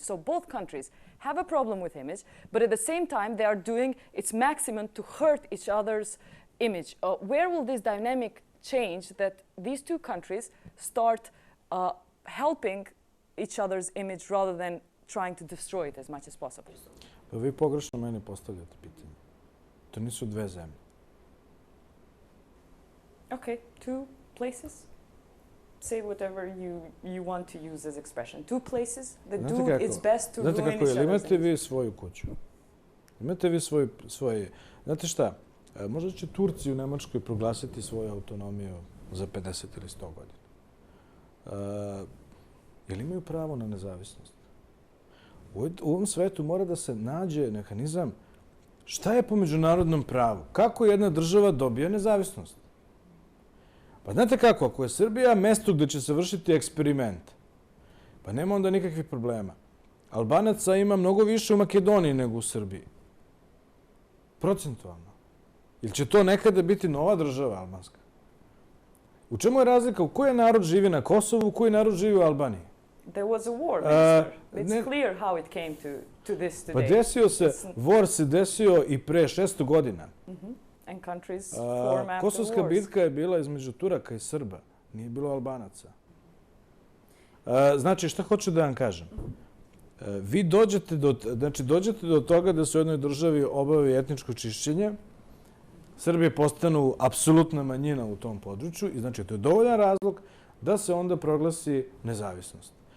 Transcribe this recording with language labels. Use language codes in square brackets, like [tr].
[en] So both countries have a problem with image, but at the same time, they are doing its maximum to hurt each other's image. Where will this dynamic change that these two countries start helping each other's image rather than trying to destroy it as much as possible? [sr] Pa vi pogrešno mene postavljate pitanje. To nisu dve zemlje. [en] Okay, two places? Say whatever you want to use as expression. Two places that do its best to ruin each other's image. [sr] Imate vi svoju kuću. Imate vi svoje... Znate šta? Možda će Turci u Nemačkoj proglasiti svoju autonomiju za 50 ili 100 godina. Jel imaju pravo na nezavisnost? U ovom svetu mora da se nađe mehanizam šta je po međunarodnom pravu. Kako jedna država dobije nezavisnost? Pa znate kako, ako je Srbija mesto gde će se vršiti eksperiment, pa nema onda nikakvih problema. Albanaca ima mnogo više u Makedoniji nego u Srbiji. Procentualno. Ili će to nekada biti nova država albanska? U čemu je razlika? U koji narod živi na Kosovu, u koji narod živi u Albaniji? [en] There was a war, minister. It's clear how it came to this today. [sr] Pa desio se, war se desio i pre 600 godina. [en] And countries form after [sr] Kosovska [en] wars. [sr] bitka je bila između Turaka i Srba. Nije bilo Albanaca. Znači, šta hoću da vam kažem? vi dođete do toga da se u jednoj državi obavi etničko čišćenje, Srbije postanu apsolutna manjina u tom području i znači to je dovoljan razlog da se onda proglasi nezavisnost.